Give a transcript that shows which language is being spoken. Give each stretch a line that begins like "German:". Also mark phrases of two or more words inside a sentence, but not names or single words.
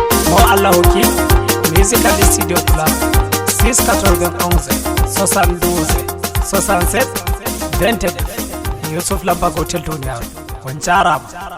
Fula: Mo Allah hokki. Musical Studio Club.
French: Six quatre-vingt-onze, soixante-douze, soixante-sept, vingt-neuf.
Fula: Yusuf Lamba gotel duniyaru. On jarama.